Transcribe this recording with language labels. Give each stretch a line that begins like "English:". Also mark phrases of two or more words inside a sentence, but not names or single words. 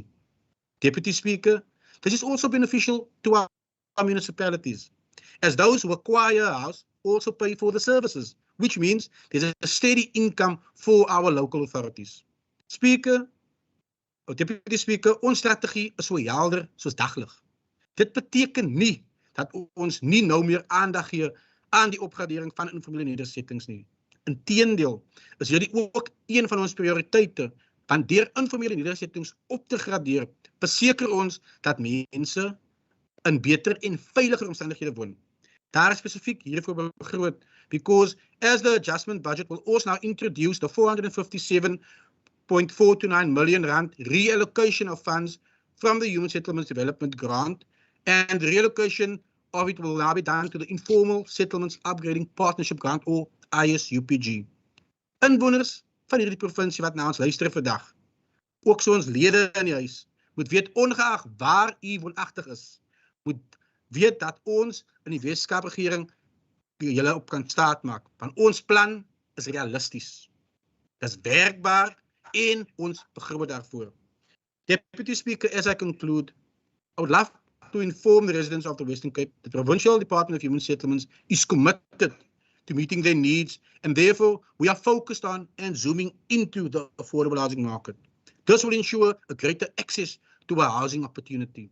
English: Deputy Speaker, this is also beneficial to our municipalities, as those who acquire a house also pay for the services, which means there's a steady income for our local authorities. Speaker, Deputy Speaker,
Afrikaans: ons strategie is so helder soos daglig. Dit beteken nie dat ons nie nou meer aandag gee aan die opgradering van informele nedersettings nie. Inteendeel is hierdie ook een van ons prioriteite, want deur informele nedersettings op te gradeer, verseker ons dat mense in beter en veiliger omstandighede woon. Daar is spesifiek hiervoor begroot,
English: because as the adjustment budget will also now introduce the 457.429 million rand reallocation of funds from the Human Settlements Development Grant, and the reallocation of it will now be done to the Informal Settlements Upgrading Partnership Grant, or ISUPG.
Afrikaans: Inwoners van hierdie provinsie wat na ons luister vandag, ook so ons lede in die huis, moet weet ongeag waar u woonagtig is, moet weet dat ons in die Weskaap regering julle op kan staatmaak, want ons plan is realisties. Dit is werkbaar en ons begroot daarvoor.
English: Deputy Speaker, as I conclude, I would love to inform the residents of the Western Cape that the Provincial Department of Human Settlements is committed to meeting their needs, and therefore we are focused on and zooming into the affordable housing market. This will ensure a greater access to a housing opportunity.